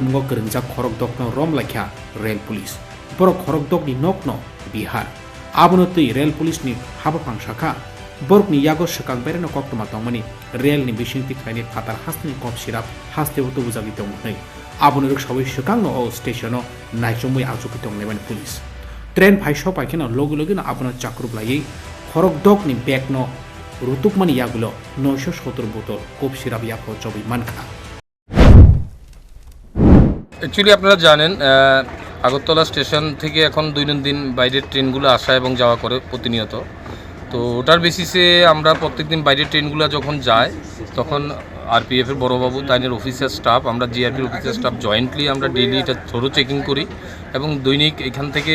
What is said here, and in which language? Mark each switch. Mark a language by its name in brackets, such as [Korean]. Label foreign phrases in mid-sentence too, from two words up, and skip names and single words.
[Kok Borok] mungo kerenjak khorokdok no rom lakya rail police boro khorokdok ni nokno Bihar abono tui rail police ni habapang shaka borok ni yago shakang bereno kok toma tongmani rail ni bisingti khaini fatar hastni kop sirap haste utu bujagi tongmani Abon reksawi shakang no station no naijomui ajuki tongleban police train phaisho paikena logi na abona chakrup lai khorokdok ni bag no rutukmani yagulo 970 botol kop sirap yapo chobi mankha [Bangla] Actually আপনারা জানেন আগরতলা স্টেশন থেকে এখন দৈনন্দিন বাইরের ট্রেনগুলো আসা এবং যাওয়া করে প্রতিনিয়ত তো ওটার বেসিসে আমরা প্রত্যেকদিন বাইরের ট্রেনগুলো যখন যায় তখন আরপিএফ এর বড়বাবু তাইনের [English] officer staff [Bangla] আমরা জিআরপির [English] officer staff jointly [Bangla] আমরা ডেইলি এটা [English] thorough checking [Bangla] করি এবং দৈনিক এখান থেকে